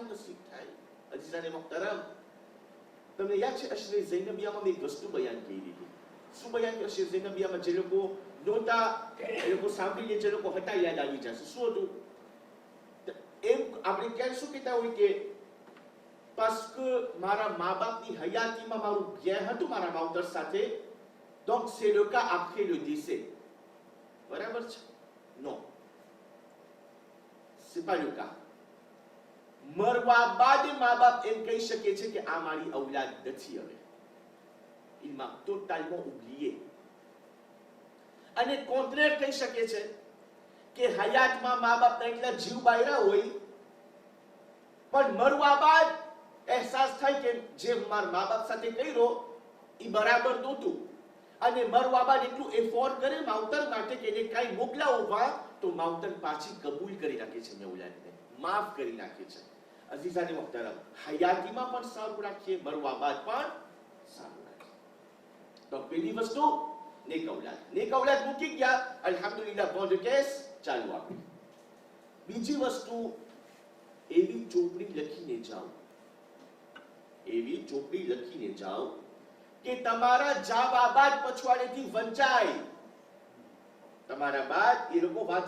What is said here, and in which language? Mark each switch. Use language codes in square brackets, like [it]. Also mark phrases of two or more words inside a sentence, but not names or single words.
[gu] નસીબ થાય અજીઝાને મુહતરમ તમને યાદ છે અશરે ઝૈનબિયામાં મેં એક વસ્તુ બયાન કરી હતી શું બયાન કર્યું અશરે ઝૈનબિયામાં જે લોકો નહોતા એ લોકો સાંભળીને જે લોકો હતા યાદ આવી જશે શું હતું એમ આપણે ક્યારે શું કહેતા હોય કે [fr] parce que [gu] મારા મા બાપની હયાતીમાં મારું bien હતું મારા માવતર સાથે, [fr] donc c'est le cas après le décès. [gu] બરાબર છે? [fr] Non, c'est pas le cas. [gu] મરવા બાદ મા બાપ એમ કહી શકે છે કે આ મારી ઔલાદ નથી હવે. [fr] Il m'a totalement oublié. [gu] અને કોન્ટ્રેર થઈ શકે છે કે હયાતમાં મા બાપના એટલા જીવ બાયરા હોય, પણ મરવા બાદ અહેસાસ થાય કે જે મારા મા બાપ સાથે કર્યો એ બરાબર નહોતું, અને મરવા બાદ એટલું એફોર્ટ કરે માવતર માટે કે એને કાંઈ મોકલાવવા તો માવતર પાછી કબૂલ કરી નાખે છે, મેં ઔલાદને માફ કરી નાખે છે. અઝીઝાને મોહતરમ, હયાતીમાં પણ સારું રાખીએ, મરવા બાદ પણ સારું રાખીએ. તો પહેલી વસ્તુ નેક ઔલાદ. નેક ઔલાદ મૂકી ગયા, અલ્હમ્દુલિલ્લાહ, [fr] bon de caisse, [gu] ચાલુ આપણે. બીજી વસ્તુ, એવી ચોપડી લખીને જાઓ, એવી ચોપડી લખીને જાઓ કે તમારા જાવા બાદ પછવાડેથી વંચાય. તમારા બાદ એ લોકો વાંચે.